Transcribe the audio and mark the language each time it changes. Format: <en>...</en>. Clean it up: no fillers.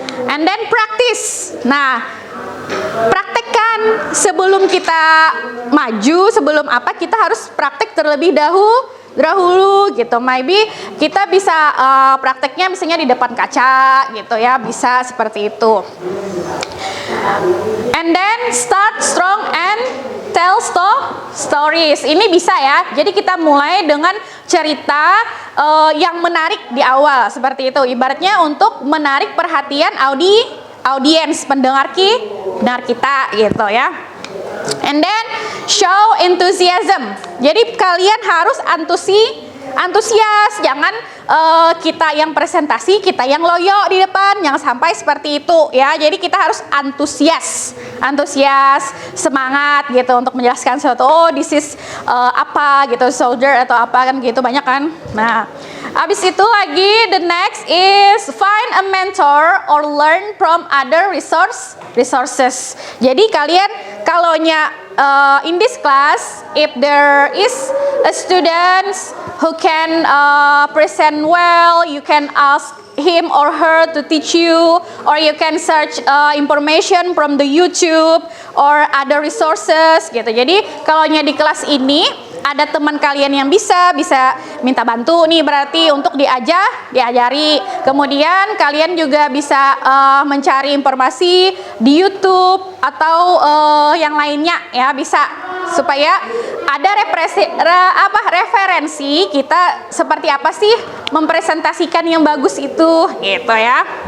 <en>And then practice.</en> <id>Nah, praktekkan sebelum kita maju, sebelum apa kita harus praktek terlebih dahulu gitu. Maybe kita bisa prakteknya misalnya di depan kaca gitu ya, bisa seperti itu.</id> <en>And then start strong and tell stories.</en> <id>Ini bisa ya. Jadi kita mulai dengan cerita yang menarik di awal seperti itu. Ibaratnya untuk menarik perhatian audiens, pendengar kita gitu ya.</id> <en>And then show enthusiasm.</en> <id>Jadi kalian harus antusias, jangan kita yang presentasi, kita yang loyo di depan, jangan sampai seperti itu ya. Jadi kita harus antusias, semangat gitu untuk menjelaskan sesuatu.</id> <en>Oh, this is</en> <id>apa gitu, soldier atau apa kan gitu, banyak kan. Nah, habis itu lagi</id> <en>the next is find a mentor or learn from other resources.</en> <id>Jadi kalian kalaunya</id> <en>in this class, if there is a student who can present well, you can ask him or her to teach you, or you can search information from the YouTube or other resources gitu.</en> <id>Jadi kalaunya di kelas ini ada teman kalian yang bisa minta bantu nih, berarti untuk diajari. Kemudian kalian juga bisa mencari informasi di YouTube atau yang lainnya ya, bisa, supaya ada referensi kita seperti apa sih mempresentasikan yang bagus itu gitu ya.</id>